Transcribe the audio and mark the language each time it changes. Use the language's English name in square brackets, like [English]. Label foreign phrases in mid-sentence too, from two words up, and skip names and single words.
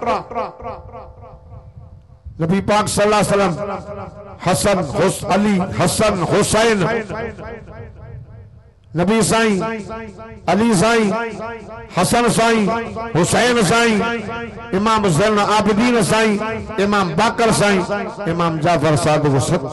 [Hindi] नबी पाक [Arabic] صلى الله عليه وسلم [Hindi] हसन अली हसन हुसैन नबी साईं अली साईं हसन साईं हुसैन साईं इमाम ज़ैन आबिदीन साईं इमाम बाकर साईं इमाम जाफर सादिक सतो